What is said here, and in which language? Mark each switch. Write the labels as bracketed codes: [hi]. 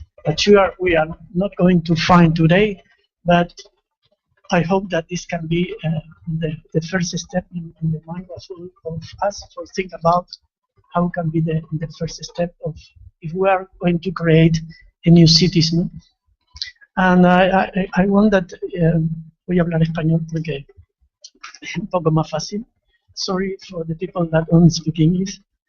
[en] But sure, we are not going to find today, but I hope that this can be the first step in the mind of us for think about how can be the first step of if we are going to create a new cities, no? And I want that [es] voy a hablar español porque es un poco más fácil. [en] Sorry for the people that don't speak English.